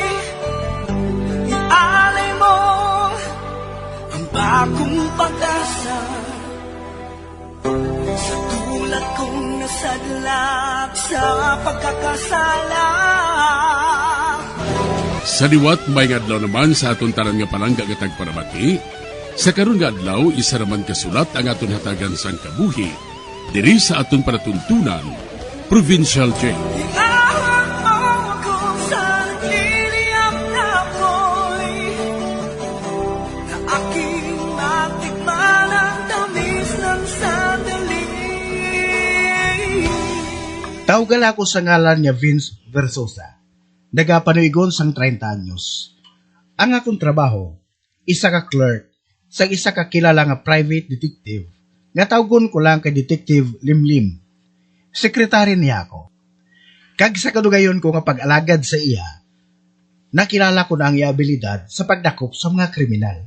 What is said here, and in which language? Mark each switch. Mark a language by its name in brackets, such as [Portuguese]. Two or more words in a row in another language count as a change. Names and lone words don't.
[Filipino] Ialay mo ang bagong pag-asa sa tulad kong nasadlak sa pagkakasala. [Hiligaynon] Sa liwat may adlaw naman sa aton tanan nga palangga nga tagparabati, sa karon nga adlaw isa raman kasulat ang aton hatagan sang kabuhi diri sa aton panatuntunan, Provincial Jail. [Filipino] Iahon mo ako sa nagliliyap na apoy, na aking matikman ang tamis ng sandali. [Hiligaynon] Tawgal ako sa ngalan niya Vince Versosa. Nagapanuigon sang 30 anyos. Ang akong trabaho, isa ka clerk sa isa ka kilala nga private detective. Nga tawgon ko lang kay Detective Limlim. Sekretary niya ako. Kag sa kadugayon ko nga pag-alagad sa iya, nakilala ko na ang iya abilidad sa pagdakop sa mga kriminal.